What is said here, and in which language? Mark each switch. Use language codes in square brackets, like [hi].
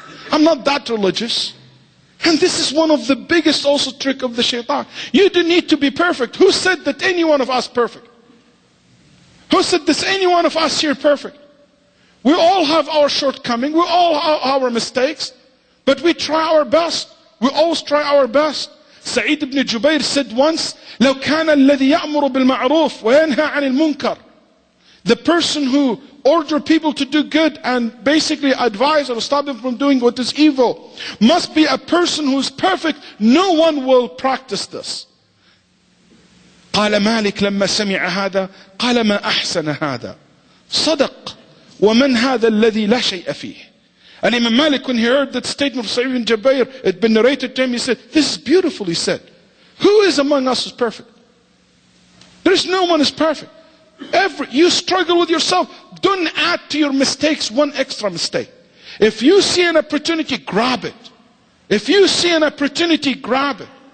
[en] I'm not that religious. And this is one of the biggest also trick of the shaitan. You don't need to be perfect. Who said that any one of us perfect? Who said this any one of us here perfect? We all have our shortcomings. We all have our mistakes. But we try our best. We always try our best. [ar] Sa'id ibn Jubair said once, لو كان الذي يأمر بالمعروف وينهى عن المنكر. [en] The person who orders people to do good and basically advise or stop them from doing what is evil must be a person who is perfect. No one will practice this. [ar] قال مالك لما سمع هذا قال ما أحسن هذا صدق ومن هذا الذي لا شيء فيه. [en] And Imam Malik, when he heard that statement of Sa'id ibn Jubair, it had been narrated to him, he said, this is beautiful, he said. Who is among us is perfect? There is no one is perfect. You struggle with yourself. Don't add to your mistakes one extra mistake. If you see an opportunity, grab it. If you see an opportunity, grab it.